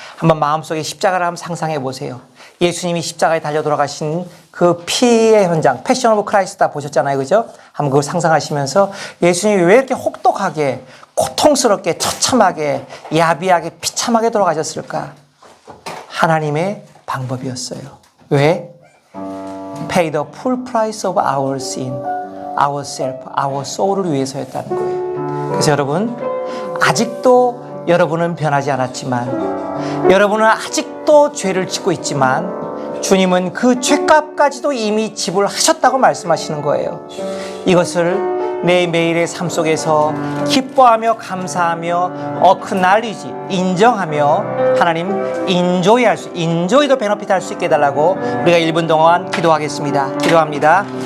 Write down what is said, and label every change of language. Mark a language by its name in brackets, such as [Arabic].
[Korean] 한번 마음속에 십자가를 한번 상상해 보세요. 예수님이 십자가에 달려 돌아가신 그 피의 현장, 패션 오브 크라이스트 다 보셨잖아요. 그죠? 한번 그걸 상상하시면서 예수님이 왜 이렇게 혹독하게, 고통스럽게, 처참하게, 야비하게, 비참하게 돌아가셨을까? 하나님의 방법이었어요. 왜? [English] Pay the full price of our sin, ourself, our soul을 [Korean] 위해서였다는 거예요. 그래서 여러분, 아직도 여러분은 변하지 않았지만, 여러분은 아직도 죄를 짓고 있지만, 주님은 그 죄값까지도 이미 지불하셨다고 말씀하시는 거예요. 이것을 내 매일의 삶 속에서 기뻐하며 감사하며 acknowledge, 인정하며 하나님 인조이할 수, 인조이도 베너핏 할 수 있게 해달라고 우리가 1분 동안 기도하겠습니다. 기도합니다.